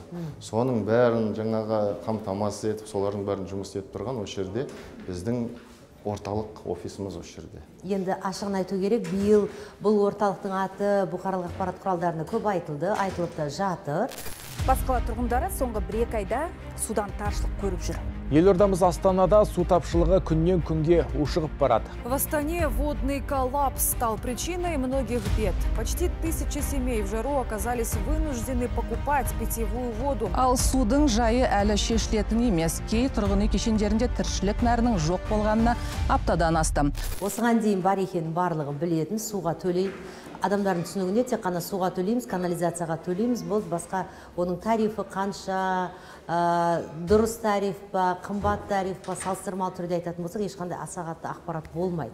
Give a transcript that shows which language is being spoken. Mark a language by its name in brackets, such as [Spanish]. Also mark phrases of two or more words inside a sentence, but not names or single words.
[Kazakh] Соның бәрін жаңағы қамтамасыз етіп, солардың бәрін жұмыс етіп тұрған осы жерде біздің орталық офисіміз осы жерде. Енді ашығын айту керек, биыл бұл орталықтың аты бұқаралық ақпарат құралдарында көп айтылды, айтылып та жатыр. Бас қала тұрғындары соңғы 1-2 айда судан таршылық көріп жүр. Елордамыз Астанада су тапшылығы күннен күнге ушығып барады. [Russian] В Астане водный коллапс стал причиной многих бед. Почти 1000 семей в жару оказались вынуждены покупать питьевую воду. [Kazakh] Ал судың жайы әлі шешілетін емес. Кей тұрғын үй кешендерінде тіршілік нәрінің жоқ болғанына аптадан асты. Осыған дейін бар екенін барлығы білетін, суға төлейді. Адамдардың түсінігінде тек қана суға төлейміз, канализацияға төлейміз, бұл басқа оның тарифі қанша, дұрыс тариф па, қымбат тариф па, салыстырмалы түрде айтатын болсақ, ешқандай аса қатты ақпарат болмайды.